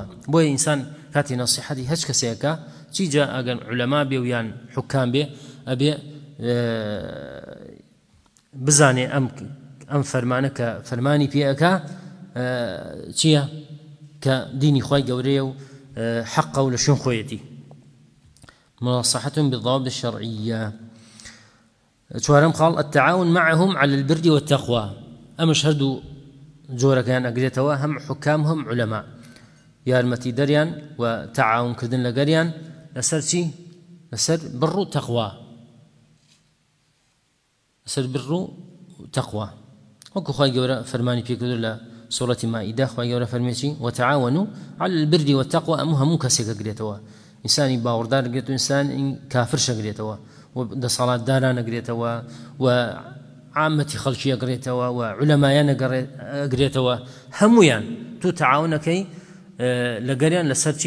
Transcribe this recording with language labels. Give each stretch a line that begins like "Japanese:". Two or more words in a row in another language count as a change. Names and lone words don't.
Central Kurdish: بۆیە ئینسان کاتی نەسیحەتی هەچ کەسێکە چیجا ئەگەر علەما بێ و یان حکام بێ ئەبێ بزانێ ئەم فەرمانە کە فەرمانی پێەکە چییە کە دینی خوای گەورەیە و حەقە و لە شوێن خۆیەتی.
Arabic: مناصحتهم بالضوابط الشرعية.
Central Kurdish: چوارەم خاڵ
Arabic: التعاون معهم على البر والتقوى.
Central Kurdish: ئەمەش هەردوو جۆرەکەیان ئەگرێتەوە، هەم حکام هەم علەما، یارمەتی دەریان و تەعاونکردن لەگەریان لەسەر چی؟ لەسەر بڕ و تەقوا، لەسەر بڕ و تەقوا. وەکو خوای گەورە فەرمانی پێکردو لە سوورەتی مائیدە، خوای گەورە فەرمێکی
Arabic: وتعاونوا على البر والتقوى.
Central Kurdish: هەموو کەسێک ئەگرێتەوە، ئینسانی باوەڕدار ئەگرێت و ئینسان کافرش ئەگرێتەوە و دەسەڵاتداران ئەگرێتەوە و عامەتی خەڵکی ئەگرێتەوە و علەمایان ئەگرێتەوە، هەمویان تو تەعاونەکەی لەگەریان لەسەر چی؟